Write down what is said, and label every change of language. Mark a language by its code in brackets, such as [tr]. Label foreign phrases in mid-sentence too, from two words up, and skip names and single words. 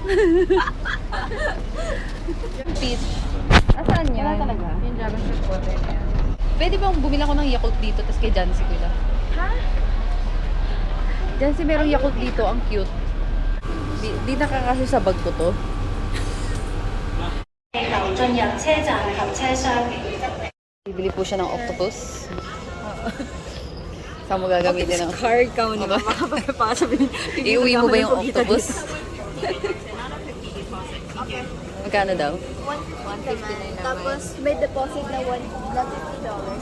[en] Peach. [tl] Asaan yan? Wala talaga. Yung [en] dragon fruit water [tl] na yan. Pwede bang bumili ako ng Yakult dito, tapos kay Jancy ko lang? Ha? Jancy, merong Yakult dito. Ang cute. Di nakakasya sa bag ko to. [zh] 進入車站及車廂。 [tl] Bibili po siya ng octopus. Saan mo gagamitin ng... Card ka mo, di ba? Makapagpasa. Iuwi mo ba yung octopus? Magkano daw? 159 Tapos may deposit na $50.